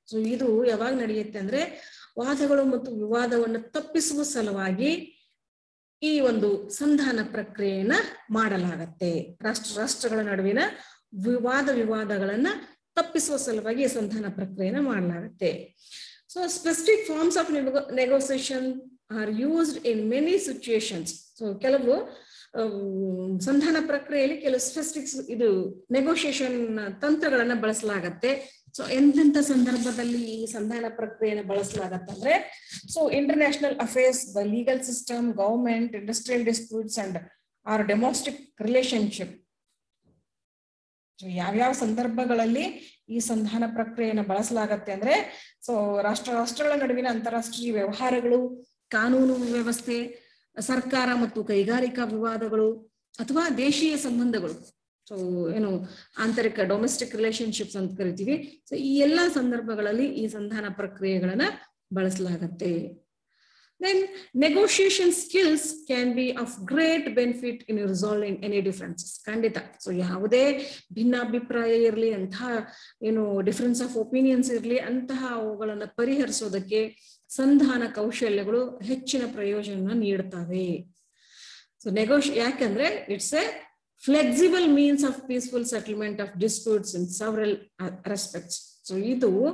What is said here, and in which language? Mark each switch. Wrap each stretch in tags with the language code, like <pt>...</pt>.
<kn>So ಇದು ಯಾವಾಗ ನಡೆಯುತ್ತೆ ಅಂದ್ರೆ ವಾದಗಳು ಮತ್ತು ವಿವಾದವನ್ನು ತಪ್ಪಿಸುವ ಸಲುವಾಗಿ ಈ ಒಂದು ಸಂಧಾನ ಪ್ರಕ್ರಿಯೆಯನ್ನ ಮಾಡಲಾಗತ್ತೆ. ರಾಷ್ಟ್ರಗಳ ನಡುವಿನ ವಿವಾದಗಳನ್ನ ತಪ್ಪಿಸುವ ಸಲುವಾಗಿ ಸಂಧಾನ ಪ್ರಕ್ರಿಯೆಯನ್ನ ಮಾಡಲಾಗತ್ತೆ.</kn> <en>So specific forms of negotiation are used in many situations.</en> <kn>So ಕೆಲವು ಸಂಧಾನ ಪ್ರಕ್ರಿಯೆಯಲ್ಲಿ ಕೆಲವು ಸ್ಪೆಸಿಫಿಕ್ಸ್ ಇದು ನೆಗೋಷಿಯೇಷನ್ ತಂತ್ರಗಳನ್ನ ಬಳಸಲಾಗತ್ತೆ. ಸೊ ಎಂತೆಂಥ ಸಂದರ್ಭದಲ್ಲಿ ಈ ಸಂಧಾನ ಪ್ರಕ್ರಿಯೆಯನ್ನು ಬಳಸಲಾಗತ್ತಂದ್ರೆ,</kn> <en>So international affairs, the legal system, government, industrial disputes and or domestic relationship.</en> <kn>ಯಾವ್ಯಾವ ಸಂದರ್ಭಗಳಲ್ಲಿ ಈ ಸಂಧಾನ ಪ್ರಕ್ರಿಯೆಯನ್ನು ಬಳಸಲಾಗತ್ತೆ ಅಂದ್ರೆ, ಸೊ ರಾಷ್ಟ್ರಗಳ ನಡುವಿನ ಅಂತಾರಾಷ್ಟ್ರೀಯ ವ್ಯವಹಾರಗಳು, ಕಾನೂನು ವ್ಯವಸ್ಥೆ, ಸರ್ಕಾರ ಮತ್ತು ಕೈಗಾರಿಕಾ ವಿವಾದಗಳು, ಅಥವಾ ದೇಶೀಯ ಸಂಬಂಧಗಳು. ಸೊ ಆಂತರಿಕ ಡೊಮೆಸ್ಟಿಕ್ ರಿಲೇಶನ್ಶಿಪ್ಸ್ ಅಂತ ಕರಿತೀವಿ. ಸೊ ಈ ಎಲ್ಲಾ ಸಂದರ್ಭಗಳಲ್ಲಿ ಈ ಸಂಧಾನ ಪ್ರಕ್ರಿಯೆಗಳನ್ನ ಬಳಸಲಾಗತ್ತೆ.</kn> <en>Then negotiation skills can be of great benefit in resolving any differences.</en> <kn>ಖಂಡಿತ. ಸೊ ಯಾವುದೇ ಭಿನ್ನಾಭಿಪ್ರಾಯ ಇರಲಿ, ಅಂತಹ</kn> <en>difference of opinions</en> <kn>ಇರಲಿ, ಅಂತಹ ಅವುಗಳನ್ನ ಪರಿಹರಿಸೋದಕ್ಕೆ ಸಂಧಾನ ಕೌಶಲ್ಯಗಳು ಹೆಚ್ಚಿನ ಪ್ರಯೋಜನ ನೀಡ್ತವೆ.</kn> <en>so</en> <kn>ಯಾಕಂದ್ರೆ</kn> <en>It's a flexible means of peaceful settlement of disputes in several respects. So</en> <kn>ಇದು</kn>